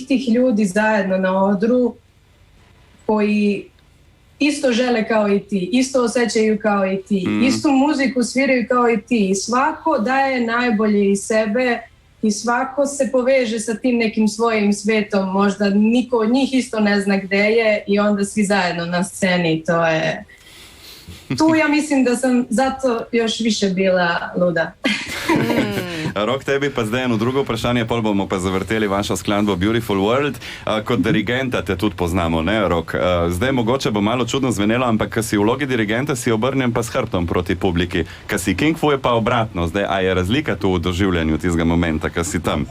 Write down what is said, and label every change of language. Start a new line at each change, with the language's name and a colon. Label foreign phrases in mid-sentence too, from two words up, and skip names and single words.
Serbian: tih ljudi zajedno na odru koji isto žele kao i ti, isto osjećaju kao i ti, istu muziku sviraju kao i ti i svako daje najbolje iz sebe i svako se poveže sa tim nekim svojim svetom, možda niko od njih isto ne zna gde je i onda svi zajedno na sceni, to je... Tu ja mislim da sam zato još više bila luda.
Slovenian: Rok, tebi pa zdaj eno drugo vprašanje, pol bomo pa zavrteli vašo skladbo Beautiful World. Kot dirigenta te tudi poznamo, ne, Rok? Zdaj mogoče bo malo čudno zvenelo, ampak ko si v vlogi dirigenta, si obrnjen pa s hrbtom proti publiki. Ko si King Fu, je pa obratno. Zdaj, a je razlika tu v doživljanju tistega momenta, ko si tam?